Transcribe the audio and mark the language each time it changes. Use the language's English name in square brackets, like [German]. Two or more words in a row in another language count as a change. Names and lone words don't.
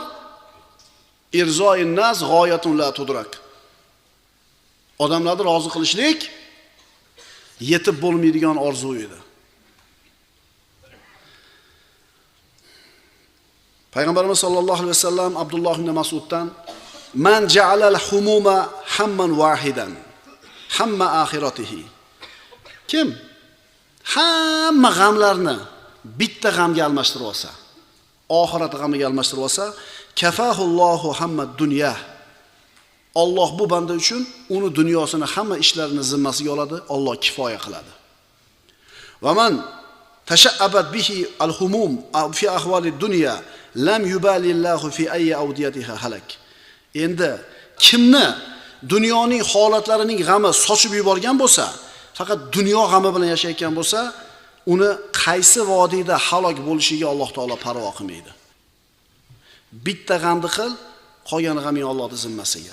[Arabic] رضا الناس غاية لا تدرك. [Uzbek] Odamlarni rozi qilishlik yetib bo'lmaydigan orzu edi. Payg'ambarimiz sollallohu alayhi vasallam Abdulloh ibn Mas'uddan: [Arabic] "من جعل الهموم هما واحدا, هم آخرته." [Uzbek] Kim hamma g'amlarni bitta g'amga almashtirib olsa, oxirat g'amiga almashtirib olsa, [Arabic] كفاه الله هم دنيا. [Uzbek] Alloh bu banda uchun uni dunyosini, hamma ishlarini zimmasiga oladi, Alloh kifoya qiladi. [Arabic] ومن تشعبت به الهموم في أحوال الدنيا لم يبال الله في أي أوديتها هلك. [Uzbek] Endi kimni dunyoning holatlarining g'ami sochib yuborgan bo'lsa, faqat dunyo g'ami bilan yashayotgan bo'lsa, uni qaysi vodiyda halok bo'lishiga Alloh taolo parvo qilmaydi. Bitta g'amni qil, qolgan g'aming Allohning zimmasiga.